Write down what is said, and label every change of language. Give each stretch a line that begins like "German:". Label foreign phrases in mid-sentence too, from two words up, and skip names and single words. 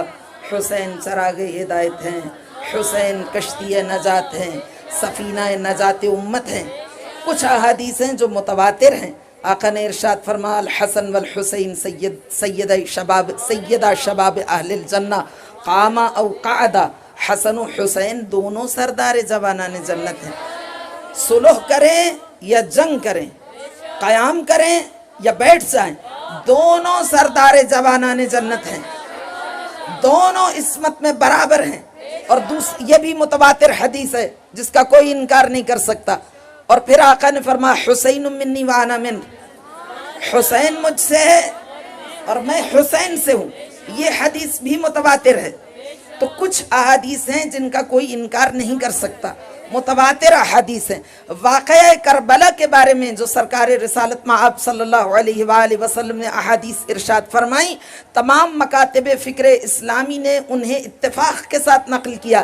Urdu: حسین چراغ ہدایت ہیں، حسین کشتی نجات ہیں، سفینہ نجات امت ہیں۔ کچھ احادیث ہیں جو متواتر ہیں۔ آقا نے ارشاد فرمایا
Arabic: الحسن والحسین سیدہ شباب اہل الجنہ قاما او قعدا۔
Urdu: حسن و حسین دونوں سردار جوانان جنت ہیں۔ صلح کریں یا جنگ کریں، قیام کریں یا بیٹھ جائیں، دونوں سردار جوانان جنت ہیں، دونوں عصمت میں برابر ہیں. اور یہ بھی متواتر حدیث ہے جس کا کوئی انکار نہیں کر سکتا. اور پھر آقا نے فرمایا
Arabic: حسین منی و انا من,
Urdu: حسین مجھ سے ہے اور میں حسین سے ہوں. یہ حدیث بھی متواتر ہے. تو کچھ احادیث ہیں جن کا کوئی انکار نہیں کر سکتا، متواتر احادیث ہیں. واقعہ کربلا کے بارے میں جو سرکار رسالت مآب
Arabic: صلی اللہ علیہ وسلم
Urdu: نے احادیث ارشاد فرمائی، تمام مکاتب فکر اسلامی نے انہیں اتفاق کے ساتھ نقل کیا.